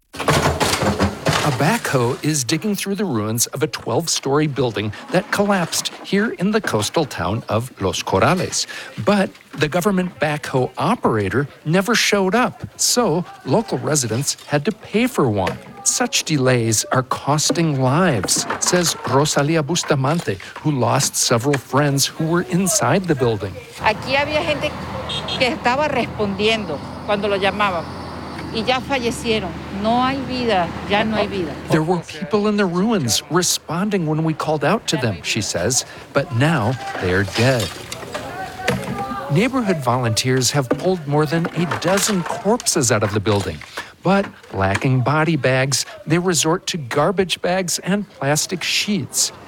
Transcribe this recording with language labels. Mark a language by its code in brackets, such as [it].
[en] A backhoe is digging through the ruins of a 12-story building that collapsed here in the coastal town of Los Corales. But the government backhoe operator never showed up, so local residents had to pay for one. Such delays are costing lives, says Rosalia Bustamante, who lost several friends who were inside the building. [es] Aquí había gente que estaba respondiendo cuando lo llamábamos. [en] There were people in the ruins responding when we called out to them, she says, but now they're dead. Neighborhood volunteers have pulled more than a dozen corpses out of the building, but lacking body bags, they resort to garbage bags and plastic sheets.